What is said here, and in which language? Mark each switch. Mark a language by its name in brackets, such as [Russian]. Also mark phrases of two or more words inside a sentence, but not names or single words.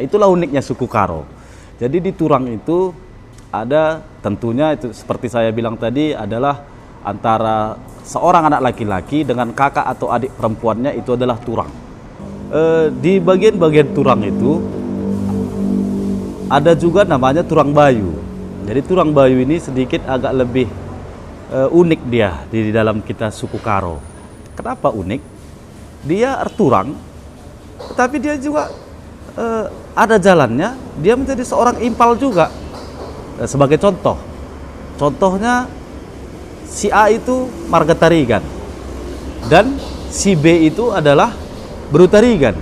[Indonesian] Itulah uniknya suku Karo. Jadi di turang itu ada, tentunya itu seperti saya bilang tadi, adalah antara seorang anak laki-laki dengan kakak atau adik perempuannya, itu adalah turang. Di bagian-bagian turang itu ada juga namanya turang bayu. Jadi turang bayu ini sedikit agak lebih unik dia di dalam kita suku Karo. Kenapa unik? Dia erturang, tapi dia juga ada jalannya, dia menjadi seorang impal juga. Sebagai contohnya si A itu marga Tarigan dan si B itu adalah Berutarigan.